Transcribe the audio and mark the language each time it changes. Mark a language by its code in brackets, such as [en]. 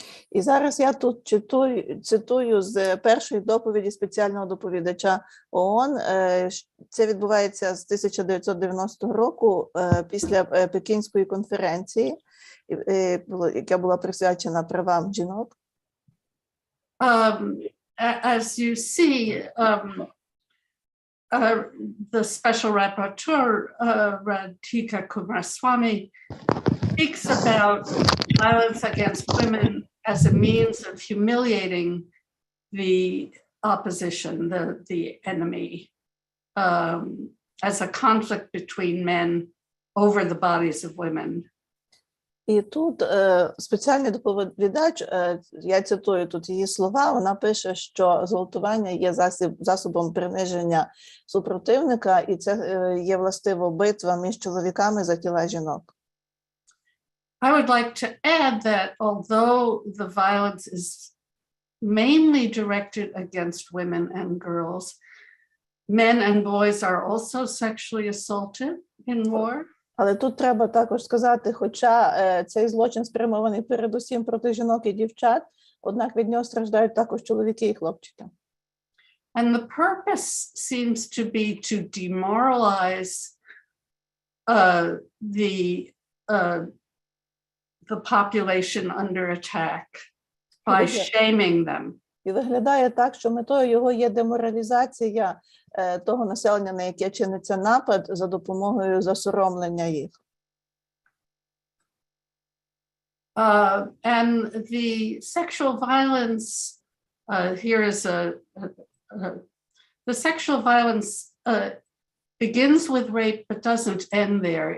[uk] І зараз я тут цитую з першої доповіді спеціального доповідача ООН. Це відбувається з 1990 року після Пекінської конференції, яка була присвячена правам жінок. [en] As you see, the special rapporteur, Radhika Kumaraswamy, speaks about violence against women as a means of humiliating the opposition, the enemy, as a conflict between men over the bodies of women. [uk] І тут спеціальний доповідач, я цитую тут її слова, вона пише, що зґвалтування є засобом приниження супротивника, і це є властиво битва між чоловіками за тіла жінок. [en] I would like to add that although the violence is mainly directed against women and girls, men and boys are also sexually assaulted in war. [uk] Але тут треба також сказати, хоча цей злочин спрямований передусім проти жінок і дівчат, однак від нього страждають також чоловіки і хлопчики. [en] And the purpose seems to be to demoralize the population under attack by shaming them. [uk] І виглядає так, що метою його є деморалізація того населення, на яке чиниться напад, за допомогою засоромлення їх. [en] And the sexual violence, here is the sexual violence begins with rape but doesn't end there.